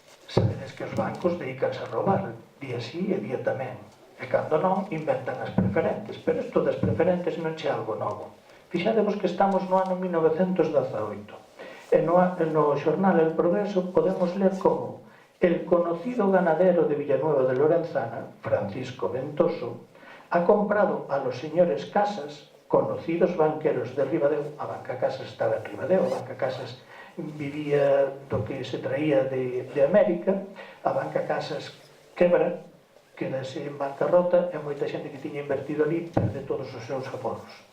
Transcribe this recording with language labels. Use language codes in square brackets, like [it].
[gl] Sabedes que os bancos dedícanse a roubar, día sí e día tamén. E cando non, inventan as preferentes. Pero isto das preferentes non é algo novo. Fixadevos que estamos no ano 1918. E no xornal El Progreso podemos ler como [es] el conocido ganadero de Villanueva de Lorenzana, Francisco Ventoso, ha comprado a los señores Casas, conocidos banqueros de Ribadeo. [gl] A Banca Casas estaba en Ribadeo, a Banca Casas vivía do que se traía de América, a Banca Casas quebra, quedase en bancarrota e moita xente que tiña invertido ali perde todos os seus aforros.